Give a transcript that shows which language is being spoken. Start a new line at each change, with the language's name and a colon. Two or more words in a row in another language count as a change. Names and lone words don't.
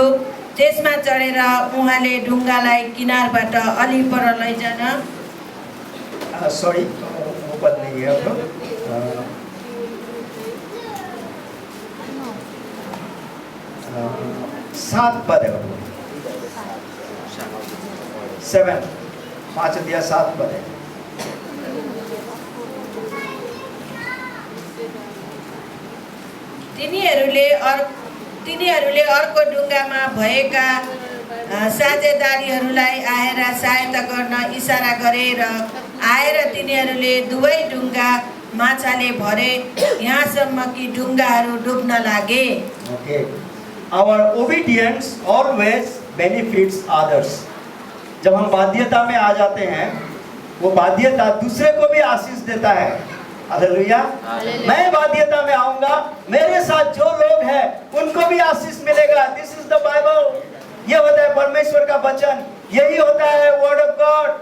Nepali: त्यसमा चढेर उहाँले डुङ्गालाई किनारबाट अलि पर लैजान
Hindi: सॉरी वो पद नहीं है अब 7 पद है, 7 5 दिया 7 पद है।
Nepali: तिनीहरूले अर्को डुङ्गामा भएका साझेदारीहरूलाई आएर सहायता गर्न इसारा गरे र आएर तिनीहरूले दुवै डुङ्गा माछाले भरे यहाँसम्म कि डुङ्गाहरू डुब्न लागे। Okay.
English: Our obedience always benefits others.
Hindi: जब हम बाध्यता में आ जाते हैं, वो बाध्यता दूसरे को भी आशीष देता है। हालेलुया। मैं बाध्यता में आऊंगा, मेरे साथ जो लोग हैं उनको भी आशीष मिलेगा।
English: This is the Bible.
Hindi: ये होता है परमेश्वर का वचन, यही होता है
English: word of God.